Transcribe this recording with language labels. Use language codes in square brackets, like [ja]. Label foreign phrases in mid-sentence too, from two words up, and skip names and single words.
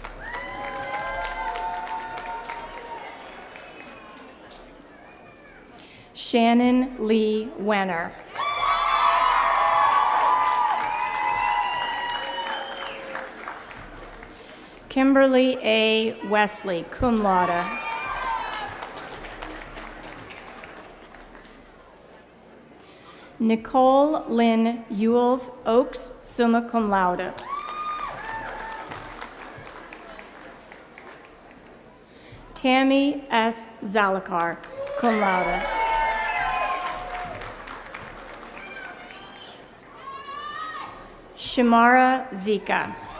[en] Wagner. Shannon Lee Wenner. Kimberly A. Wesley, [la] cum laude. [en] Nicole Lynn Ewells Oaks, [la] summa cum laude. [en] Tammy S. Zalakar, [la] cum laude. [en] Shamara Zika.